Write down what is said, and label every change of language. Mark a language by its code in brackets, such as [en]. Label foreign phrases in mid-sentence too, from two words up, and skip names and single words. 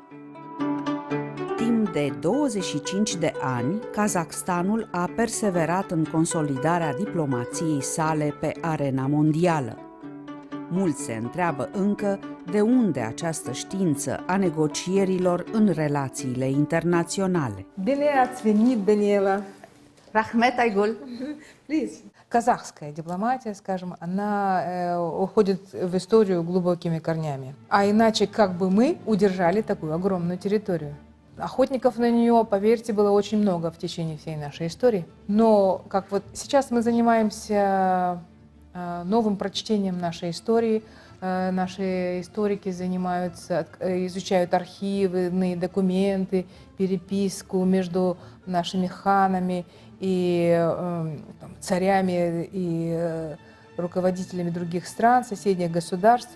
[ro] Timp de 25 de ani, Kazakhstanul a perseverat în consolidarea diplomației sale pe arena mondială. Mulți se întreabă încă de unde această știință a negocierilor în relațiile internaționale. Bine ați venit, Daniela! Rahmet Aygul. [ru] Казахская дипломатия, скажем, она уходит в историю глубокими корнями. А иначе как бы мы удержали такую огромную территорию? Охотников на нее, поверьте, было очень много в течение всей нашей истории. Но как вот сейчас мы занимаемся новым прочтением нашей истории, наши историки занимаются, изучают архивные документы, переписку между нашими ханами и царями и руководителями других стран, соседних государств.